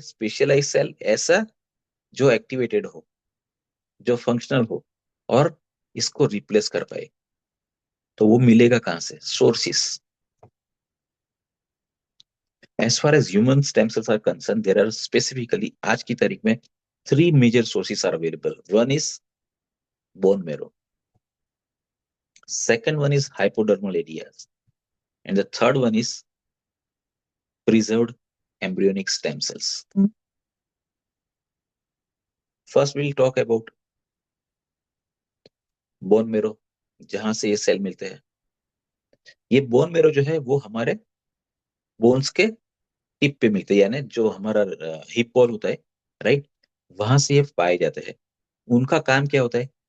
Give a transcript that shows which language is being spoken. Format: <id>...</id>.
<hi>Specialise cell ऐसा जो activated हो, जो फंक्शनल हो, और इसको रिप्लेस कर पाए। तो वो मिलेगा कहाँ से? Sources.</hi> <en>as far as human stem cells are concern, there are specifically</en> <hi>आज की तारीख में</hi> <en>Three major sources are available. One is bone marrow, second one is hypodermal areas, and the third one is preserved embryonic stem cells. First we'll talk about bone marrow,</en> <hi>जहां से ये cell मिलते हैं। ये बोन मेरो जो है वो हमारे बोन्स के टिप पे मिलते हैं, यानी जो हमारा हिप बॉल होता है, राइट, वहां से ये पाए जाते हैं। उनका काम क्या होता है?</hi>